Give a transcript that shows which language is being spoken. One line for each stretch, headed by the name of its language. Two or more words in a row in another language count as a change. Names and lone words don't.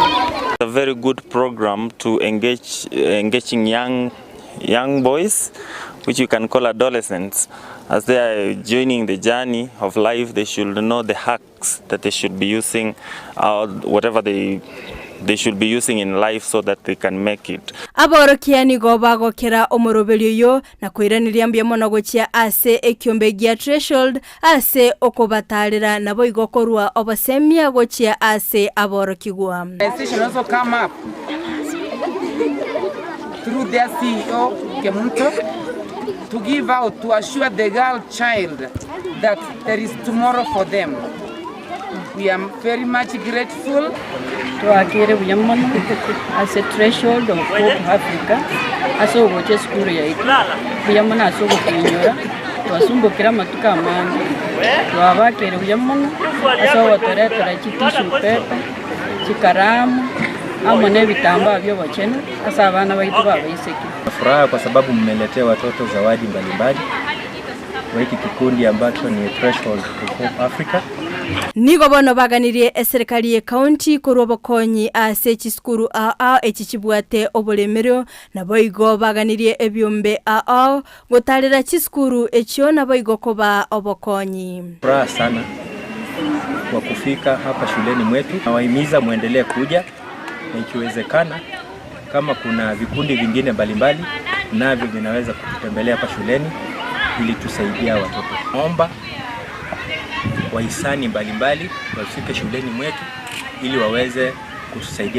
English: A very good program to engaging young boys, which you can call adolescents. As they are joining the journey of life, they should know the hacks that they should be using, whatever they should be using in life so that they can make it.
Gusii: Aborokia ni gobago kera omorobelio yo na kwiraniria mbia monogochia ase ekyombe gya Treshold ase okobatarira nabo igokorwa obasemia gochia ase aborokigwa.
English: The should also come up through their CEO Kemunto to give out, to assure the girl child that there is tomorrow for them. We are very much grateful to Akere Uyamana as a Treshold of Hope Africa.
Gusii: Aso goche skuru ya iki. Uyamana aso gokinyora. Twasumbo kira matuka amanda. Twabakere Uyamana aso watoreta chitishu pepe, chikaramu, amone bitamba byobochenu asa abana baitu babaiseki.
Swahili: Furaha kwa sababu mmeletea watoto zawadi mbalimbali. Wa hiki kikundi ambacho ni Treshold of Hope Africa.
Gusii: Nigo bono baganirie serikali ya county kurobokonyi ase chiskuru echichibwate obolemero nabo igo baganirie ebyombe gotarira chiskuru ekyo nabo igo koba obokonyi.
Swahili: Furaha sana kwa kufika hapa shuleni mwetu. Nawahimiza muendelee kuja na ikiwezekana kama kuna vikundi vingine mbalimbali navyo vinaweza kutembelea hapa shuleni ili tusaidia watoto. Naomba wahisani mbalimbali wafike shuleni mwetu ili waweze kusaidia.